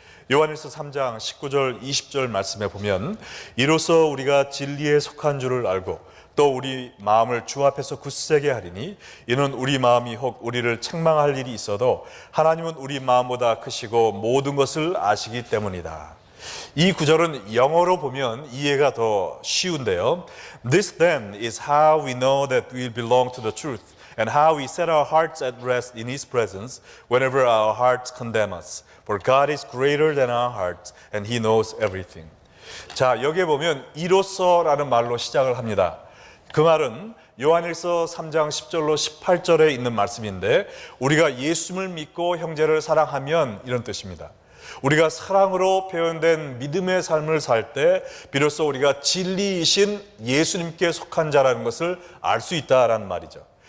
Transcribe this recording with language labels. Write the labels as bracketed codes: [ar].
[ko] 요한일서 3장 19절 20절 말씀에 보면 이로써 우리가 진리에 속한 줄을 알고 또 우리 마음을 주 앞에서 굳세게 하리니 이는 우리 마음이 혹 우리를 책망할 일이 있어도 하나님은 우리 마음보다 크시고 모든 것을 아시기 때문이다. 이 구절은 영어로 보면 이해가 더 쉬운데요. [en] This then is how we know that we belong to the truth and how we set our hearts at rest in His presence whenever our hearts condemn us. For God is greater than our hearts and He knows everything. [ko] 자, 여기에 보면 이로써라는 말로 시작을 합니다. 그 말은 요한일서 3장 10절로 18절에 있는 말씀인데 우리가 예수님을 믿고 형제를 사랑하면 이런 뜻입니다. 우리가 사랑으로 표현된 믿음의 삶을 살 때 비로소 우리가 진리이신 예수님께 속한 자라는 것을 알 수 있다라는 말이죠.